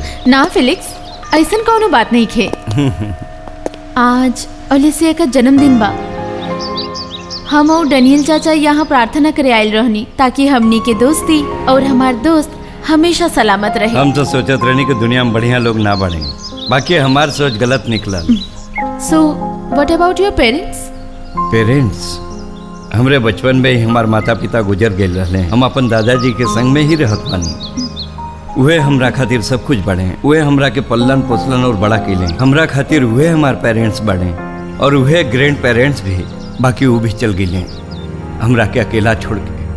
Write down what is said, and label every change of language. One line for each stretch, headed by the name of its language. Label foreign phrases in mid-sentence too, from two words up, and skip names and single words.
Bhojpuri: ना फिलिक्स, ऐसन कौनो बात नहीं खे। आज ओलिसिया का जन्मदिन बा। हम और डैनियल चाचा यहाँ प्रार्थना करे आयल रहनी ताकि हमनी के दोस्ती और हमार दोस्त हमेशा सलामत रहे। हम तो सोचत रहनी कि दुनिया में बढ़िया लोग ना बढ़े, बाकी हमार सोच गलत निकलल।
English: So what about your parents?
Bhojpuri: पेरेंट्स हमरे बचपन में ही हमार माता पिता गुजर गए रहले। हम अपन दादाजी के संग में ही रहत बानी। उहे हमरा खातिर सब कुछ बढ़े, उहे हमरा के पल्लन पोसलन और बड़ा कैले। हमरा खातिर उहे हमार पेरेंट्स बढ़े और उहे
English: grand parents
Bhojpuri: भी। बाकी वो भी चल गए हमरा के अकेला छोड़ के।